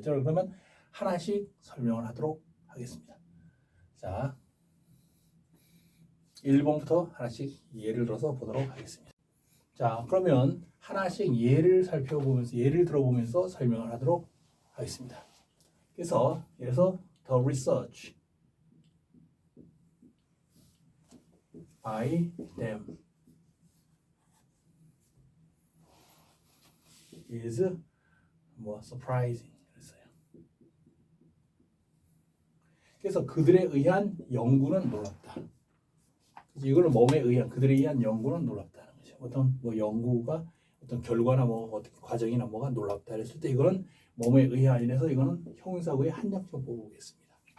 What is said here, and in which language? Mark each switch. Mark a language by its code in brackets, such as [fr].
[ko] 자, 그러면 하나씩 설명을 하도록 하겠습니다. 자, 1번부터 하나씩 예를 들어서 보도록 하겠습니다. 자, 그러면 하나씩 예를 들어보면서 설명을 하도록 하겠습니다. 그래서 [en] the research by them is surprising. [ko] 그래서 그들에 의한 연구는 놀랍다. 이거는 그들에 의한 연구는 놀랍다는 거죠. 어떤 연구가 어떤 결과나 어떤 과정이나 뭐가 놀랍다 했을 때, 이거는 뭐에 의한해서 이거는 형용사구의 한정적 보겠습니다.